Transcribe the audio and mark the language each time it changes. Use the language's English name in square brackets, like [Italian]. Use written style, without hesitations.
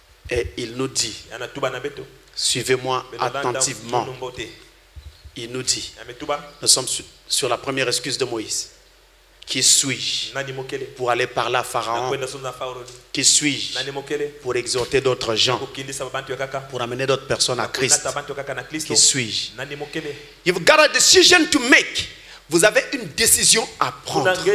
[French] Et il nous dit, suivez-moi attentivement. Il nous dit, nous sommes sur la première excuse de Moïse. Qui suis-je pour aller parler à Pharaon? Qui suis-je pour exhorter d'autres gens, pour amener d'autres personnes à Christ? Qui suis-je? [English] You've got a decision to make. [French] Vous avez une décision à prendre.